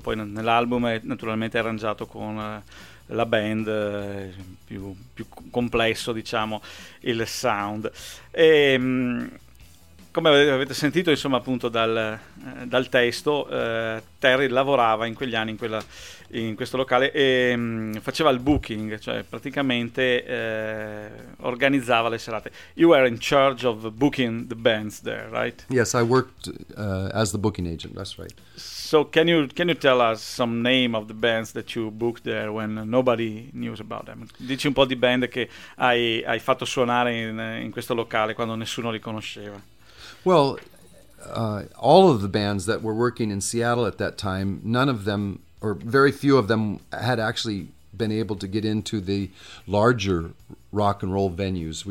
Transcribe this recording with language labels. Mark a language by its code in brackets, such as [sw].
[it] Poi nell'album è naturalmente arrangiato con la band, più complesso diciamo il sound. E come avete sentito insomma appunto dal testo, Terry lavorava in quegli anni in questo locale e faceva il booking, cioè praticamente organizzava le serate. [en] You were in charge of booking the bands there, right? Yes, I worked as the booking agent, that's right. So can you tell us some name of the bands that you booked there when nobody knew about them? [it] Dici un po' di band che hai fatto suonare in questo locale quando nessuno li conosceva. [en] Well, all of the bands that were working in Seattle at that time, none of them, or very few of them, had actually been able to get into the larger rock and roll venues.